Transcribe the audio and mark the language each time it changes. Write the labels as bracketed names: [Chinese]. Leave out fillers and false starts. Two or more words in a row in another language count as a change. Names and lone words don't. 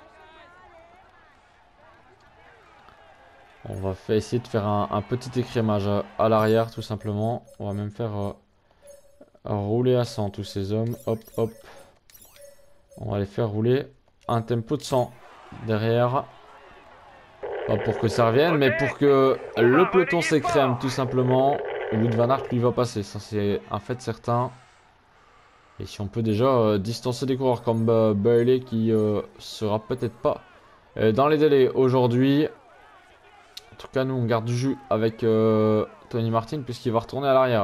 [French] On va essayer de faire un petit écrémage à l'arrière tout simplement. On va même faire rouler à 100 tous ces hommes. Hop hop. On va les faire rouler un tempo de 100 derrière. Pas pour que ça revienne, mais pour que le peloton s'écrème tout simplement. Wout van Aert lui va passer, ça c'est un fait certain. Et si on peut déjà distancer des coureurs comme Bailey qui sera peut-être pas dans les délais aujourd'hui. En tout cas, nous on garde du jus avec Tony Martin puisqu'il va retourner à l'arrière.